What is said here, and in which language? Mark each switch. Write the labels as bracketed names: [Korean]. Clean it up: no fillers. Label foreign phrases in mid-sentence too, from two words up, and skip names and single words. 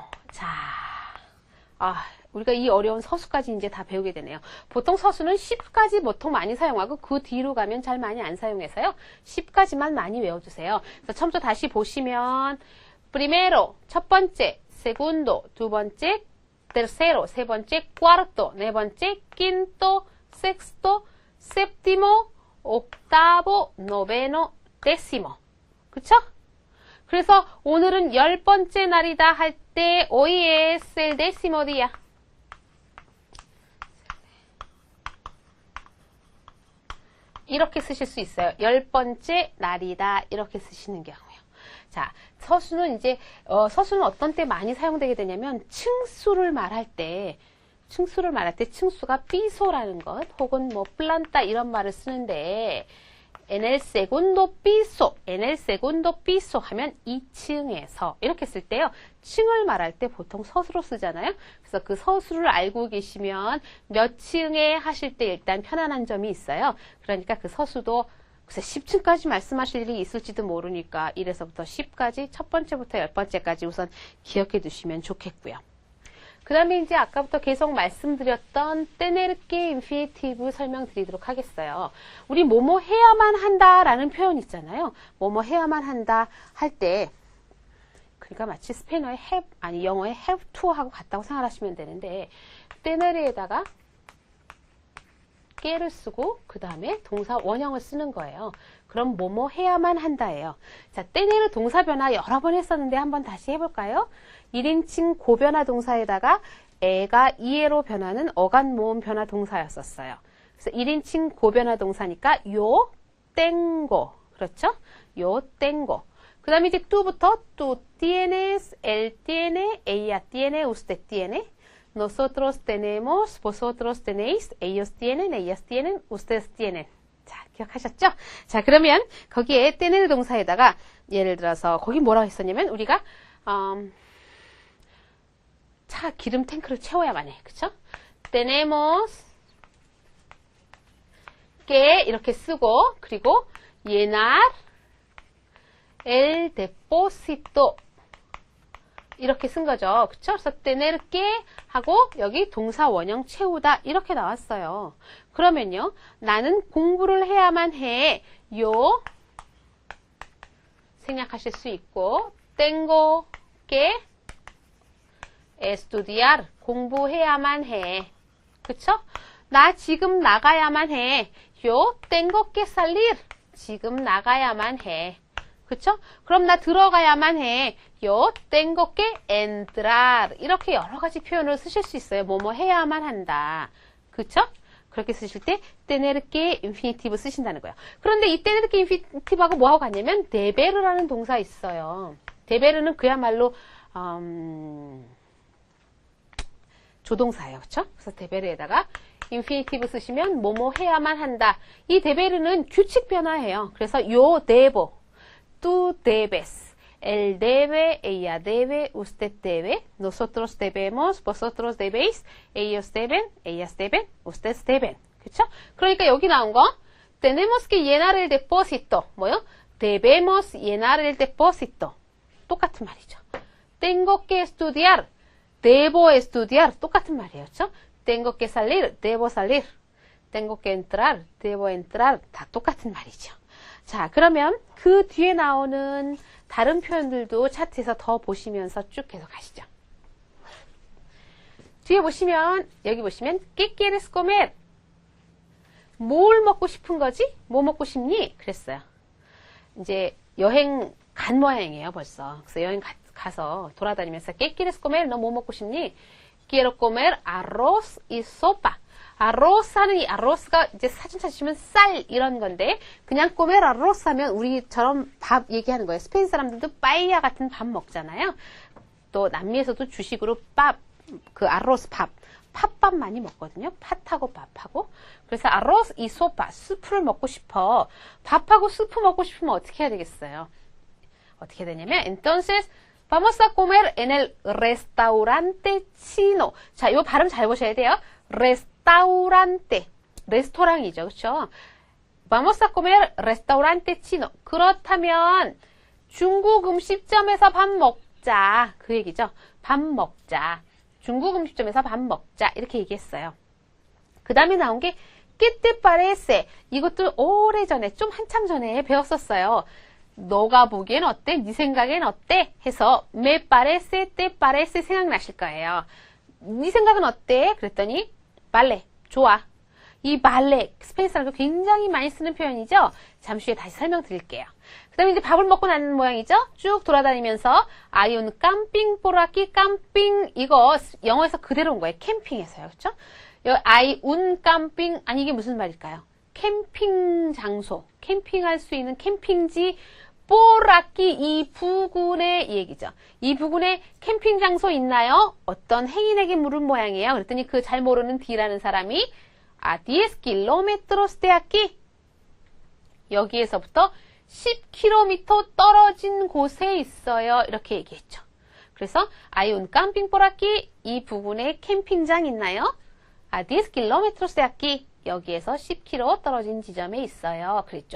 [Korean] 자, 우리가 이 어려운 서수까지 이제 다 배우게 되네요. 보통 서수는 10까지 보통 많이 사용하고 그 뒤로 가면 잘 많이 안 사용해서요. 10까지만 많이 외워주세요. 그래서 처음부터 다시 보시면 primero, 첫 번째, segundo, 두 번째, tercero, 세 번째, cuarto, 네 번째, [Spanish] quinto, sexto, séptimo, octavo, noveno, décimo. [Korean] 그쵸? 그래서 오늘은 10번째 날이다 할 때 [Spanish] hoy es el décimo día. [Korean] 이렇게 쓰실 수 있어요. 10번째 날이다 이렇게 쓰시는 경우요. 자, 서수는 서수는 어떤 때 많이 사용되게 되냐면 층수를 말할 때 층수가 piso라는 것 혹은 뭐 planta 이런 말을 쓰는데 [Spanish] en el segundo piso [Korean] 하면 2층에서 이렇게 쓸 때요. 층을 말할 때 보통 서수로 쓰잖아요. 그래서 그 서수를 알고 계시면 몇 층에 하실 때 일단 편안한 점이 있어요. 그러니까 그 서수도 글쎄 10층까지 말씀하실 일이 있을지도 모르니까 1에서부터 10까지 첫 번째부터 10번째까지 우선 기억해 두시면 좋겠고요. 그 다음에 이제 아까부터 계속 말씀드렸던 [Spanish] tener que [Korean] 인피니티브 설명드리도록 하겠어요. 우리 뭐뭐 해야만 한다라는 표현 있잖아요. 뭐뭐 해야만 한다 할 때 그러니까 마치 스페인어의 영어의 [English] have to [Korean] 하고 같다고 생각하시면 되는데 tener에다가 que를 쓰고 그 다음에 동사 원형을 쓰는 거예요. 그럼 뭐뭐 해야만 한다예요. 자, tener 동사 변화 여러 번 했었는데 한번 다시 해볼까요? 1인칭 고변화 동사에다가 애가 이해로 변하는 어간 모음 변화 동사였었어요. 그래서 1인칭 고변화 동사니까 [Spanish] yo tengo. [Korean] 그렇죠? [Spanish] yo tengo. [Korean] 그 다음에 이제 to부터 [Spanish] tú tienes, él tiene, ella tiene, usted tiene. Nosotros tenemos, vosotros tenéis, ellos tienen, ellas tienen, ustedes tienen. [Korean] 자, 기억하셨죠? 자, 그러면 거기에 tener 동사에다가 예를 들어서 거기 뭐라고 했었냐면 우리가 차 기름 탱크를 채워야만 해. 그쵸? [Spanish] tenemos que [Korean] 이렇게 쓰고 그리고 [Spanish] llenar el depósito [Korean] 이렇게 쓴 거죠. 그쵸? 그래서 [Spanish] tener que [Korean] 하고 여기 동사 원형 채우다 이렇게 나왔어요. 그러면요. 나는 공부를 해야만 해. 요 생략하실 수 있고 [Spanish] tengo que estudiar [Korean] 공부해야만 해. 그쵸? 나 지금 나가야만 해. [Spanish] Yo tengo que salir [Korean] 지금 나가야만 해. 그쵸? 그럼 나 들어가야만 해. [Spanish] Yo tengo que entrar [Korean] 이렇게 여러 가지 표현을 쓰실 수 있어요. 뭐뭐 해야만 한다. 그쵸? 그렇게 쓰실 때 [Spanish] tener que [Korean] 인피니티브 쓰신다는 거예요. 그런데 이 [Spanish] tener que [Korean] 인피니티브하고 뭐하고 같냐면 deber라는 동사 있어요. deber는 그야말로 조동사예요. 그쵸? 그래서 deber에다가 인피니티브 쓰시면 뭐뭐 해야만 한다. 이 deber는 규칙 변화예요. [Spanish] 그래서 yo debo, tú debes, él debe, ella debe, usted debe, nosotros debemos, vosotros debéis, ellos deben, ellas deben, ustedes deben. [Korean] 그쵸? 그러니까 여기 나온 거 [Spanish] tenemos que llenar el depósito. [Korean] 뭐요? [Spanish] debemos llenar el depósito. [Korean] 똑같은 말이죠. [Spanish] tengo que estudiar. debo estudiar. [Korean] 똑같은 말이에요. 그렇죠? [Spanish] tengo que salir. debo salir. tengo que entrar. debo entrar. [Korean] 다 똑같은 말이죠. 자, 그러면 그 뒤에 나오는 다른 표현들도 차트에서 더 보시면서 쭉 계속 가시죠. 뒤에 보시면, 여기 보시면, [Spanish] ¿Qué quieres comer? [Korean] 뭘 먹고 싶은 거지? 뭐 먹고 싶니? 그랬어요. 이제 여행 간 모양이에요, 벌써. 그래서 여행 가서 돌아다니면서 [Spanish] ¿Qué quieres comer? [Korean] 너 뭐 먹고 싶니? [Spanish] Quiero comer arroz y sopa. [Korean] arroz 하는 이 arroz가 이제 사진 찾으시면 쌀 이런 건데 그냥 [Spanish] comer arroz [Korean] 하면 우리처럼 밥 얘기하는 거예요. 스페인 사람들도 빠이야 같은 밥 먹잖아요. 또 남미에서도 주식으로 그 arroz 팥밥 많이 먹거든요. 팥하고 밥하고. 그래서 [Spanish] arroz y sopa, [Korean] 수프를 먹고 싶어. 밥하고 수프 먹고 싶으면 어떻게 해야 되겠어요? 어떻게 되냐면 [Spanish] entonces vamos a comer en el restaurante chino. [Korean] 자, 이 발음 잘 보셔야 돼요. restaurante. 레스토랑이죠. 그렇죠? [Spanish] Vamos a comer restaurante chino. [Korean] 그렇다면 중국 음식점에서 밥 먹자. 그 얘기죠. 밥 먹자. 중국 음식점에서 밥 먹자. 이렇게 얘기했어요. 그 다음에 나온 게 [Spanish] ¿Qué te parece? [Korean] 이것도 오래전에 좀 한참 전에 배웠었어요. 너가 보기엔 어때? 네 생각엔 어때? 해서 [Spanish] me parece, te parece [Korean] 생각나실 거예요. 네 생각은 어때? 그랬더니 발레, 좋아. 이 발레, 스페인 사람도 굉장히 많이 쓰는 표현이죠? 잠시 후에 다시 설명드릴게요. 그 다음에 이제 밥을 먹고 나는 모양이죠? 쭉 돌아다니면서 [Spanish] hay un camping por aquí, [Korean] camping 이거 영어에서 그대로 온 거예요. 캠핑에서요. 그렇죠? [Spanish] hay un camping [Korean] 아니 이게 무슨 말일까요? 캠핑 장소, 캠핑할 수 있는 캠핑지 [Spanish] por aquí [Korean] 이 부근의 얘기죠. 이 부근에 캠핑 장소 있나요? 어떤 행인에게 물은 모양이에요. 그랬더니 그 잘 모르는 D라는 사람이 [Spanish] a 10 kilómetros de aquí [Korean] 여기에서부터 10km 떨어진 곳에 있어요. 이렇게 얘기했죠. 그래서 [Spanish] hay un camping por aquí [Korean] 이 부근에 캠핑장 있나요? [Spanish] a 10 kilómetros de aquí [Korean] 여기에서 10km 떨어진 지점에 있어요. 그랬죠.